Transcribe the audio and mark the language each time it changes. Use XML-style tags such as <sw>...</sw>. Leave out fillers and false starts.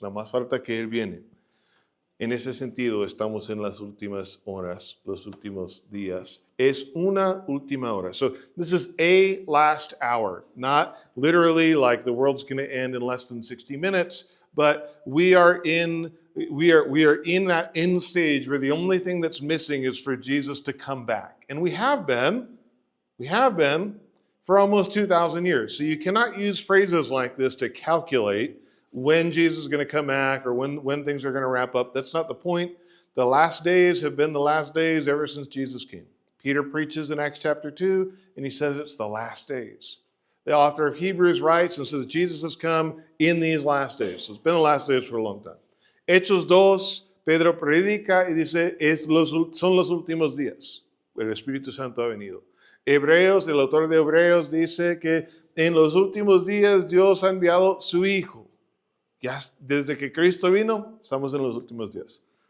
<es>Nada más falta que Él viene. En ese sentido, estamos en las últimas horas, los últimos días. Es una última hora.</es> <en>So this is a last hour, not literally like the world's going to end in less than 60 minutes, but we are in that end stage where the only thing that's missing is for Jesus to come back. And we have been for almost 2,000 years. So you cannot use phrases like this to calculate when Jesus is going to come back or when things are going to wrap up. That's not the point. The last days have been the last days ever since Jesus came. Peter preaches in Acts chapter 2, and he says it's the last days. The author of Hebrews writes and says Jesus has come in these last days. So it's been the last days for a long time.</en> <es>Hechos 2, Pedro predica y dice, son los últimos días. El Espíritu Santo ha venido. Hebreos, el autor de Hebreos dice que en los últimos días Dios ha enviado su Hijo. Ya desde que Cristo vino, estamos en los últimos días.</es>